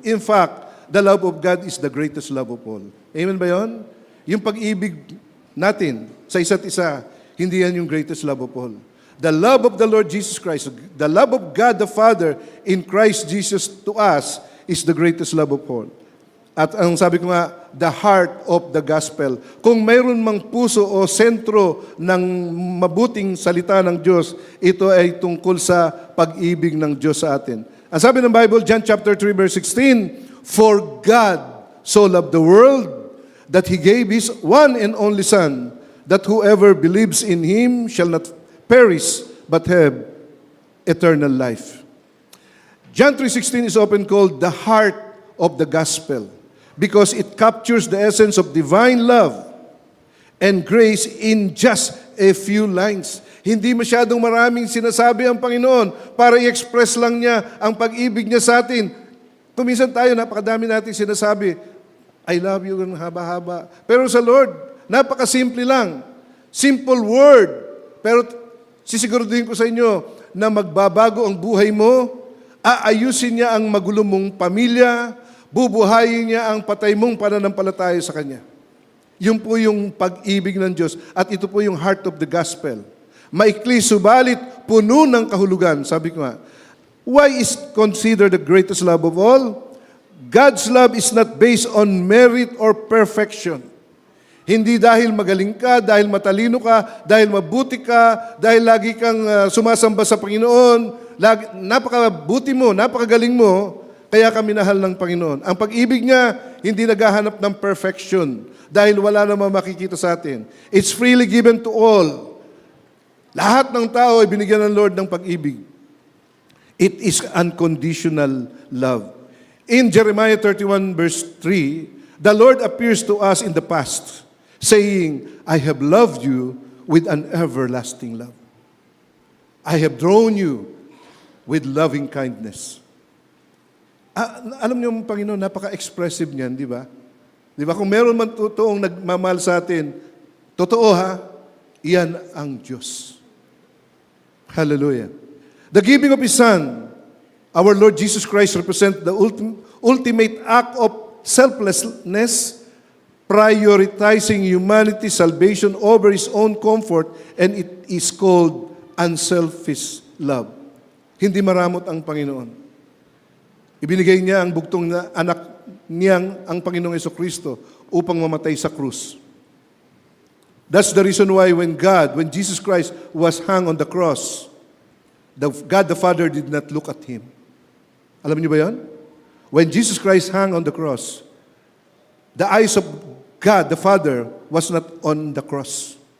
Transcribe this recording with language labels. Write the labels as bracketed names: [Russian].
[English] In fact, the love of God is the greatest love of all. [Filipino] Amen ba yun? Yung pag-ibig natin sa isa't isa, hindi yan yung [English] greatest love of all. The love of the Lord Jesus Christ, the love of God the Father in Christ Jesus to us is the greatest love of all. [Filipino] At ang sabi ko nga, [English] the heart of the gospel. [Filipino] Kung mayroon mang puso o sentro ng mabuting salita ng Diyos, ito ay tungkol sa pag-ibig ng Diyos sa atin. Ang sabi ng Bible, [English] John chapter 3 verse 16, "For God so loved the world that He gave His one and only Son, that whoever believes in Him shall not perish but have eternal life." John 3:16 is often called the heart of the gospel because it captures the essence of divine love and grace in just a few lines. [Filipino] Hindi masyadong maraming sinasabi ang Panginoon para i-express lang niya ang pag-ibig niya sa atin. Kuminsan tayo, napakadami natin sinasabi, [English] I love you, [Filipino] ng haba-haba. Pero sa Lord, napakasimple lang. [English] Simple word. [Filipino] Pero sisiguraduhin ko sa inyo na magbabago ang buhay mo, aayusin niya ang magulo mong pamilya, bubuhayin niya ang patay mong pananampalataya sa Kanya. Yun po yung pag-ibig ng Diyos. At ito po yung heart of the gospel. Maikli, subalit, puno ng kahulugan. Sabi ko nga, [English] why is considered the greatest love of all? God's love is not based on merit or perfection. [Filipino] Hindi dahil magaling ka, dahil matalino ka, dahil mabuti ka, dahil lagi kang sumasamba sa Panginoon, napakabuti mo, napakagaling mo, kaya ka minahal ng Panginoon. Ang pag-ibig niya, hindi naghahanap ng perfection dahil wala namang makikita sa atin. [English] It's freely given to all. [Filipino] Lahat ng tao ay binigyan ng Lord ng pag-ibig. [English] It is unconditional love. In Jeremiah 31 verse 3, the Lord appears to us in the past, saying, I have loved you with an everlasting love. I have drawn you with loving kindness. [Filipino] Alam niyo, Panginoon, napaka-expressive niyan, di ba? Di ba? Kung meron man totoong nagmamahal sa atin, totoo ha, iyan ang Diyos. Hallelujah. [English] The giving of His Son, our Lord Jesus Christ, represents the ultimate act of selflessness, prioritizing humanity's salvation over His own comfort, and it is called unselfish love. [Filipino] Hindi maramot ang Panginoon. Ibinigay niya ang bugtong na anak niyang ang Panginoong Jesucristo upang mamatay sa krus. [English] That's the reason why when Jesus Christ was hung on the cross, God the Father did not look at Him. [Filipino] Alam niyo ba yan? [English] When Jesus Christ hung on the cross, the eyes of God the Father was not on the cross.